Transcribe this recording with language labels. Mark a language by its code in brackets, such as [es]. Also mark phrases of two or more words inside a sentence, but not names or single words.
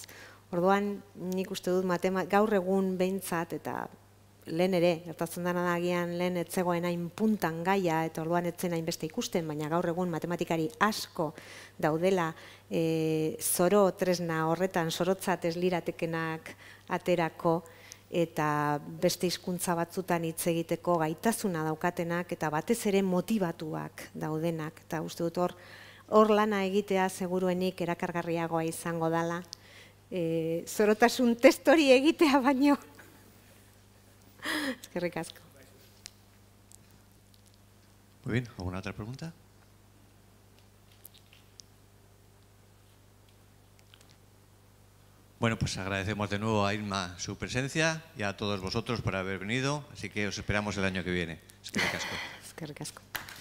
[eu] Orduan, nik uste dut gaur egun behintzat, eta lehen ere, gertatzen dena da agian lehen etzegoen hain puntan gaia, eta orduan etzen hainbeste ikusten, baina gaur egun matematikari asko daudela zoro tresna horretan zorotzat ez liratekenak aterako, eta beste hizkuntza batzutan hitz egiteko gaitasuna daukatenak, eta batez ere motibatuak daudenak. Eta uste dut hor lana egitea seguruenik erakargarriagoa izango dela. Zorotasun test hori egitea baino. Eskerrik asko. [es] Muy bien, ¿alguna otra pregunta? Bueno, pues agradecemos de nuevo a Irma su presencia y a todos vosotros por haber venido, así que os esperamos el año que viene. [eu] Eskerrik asko. Eskerrik asko.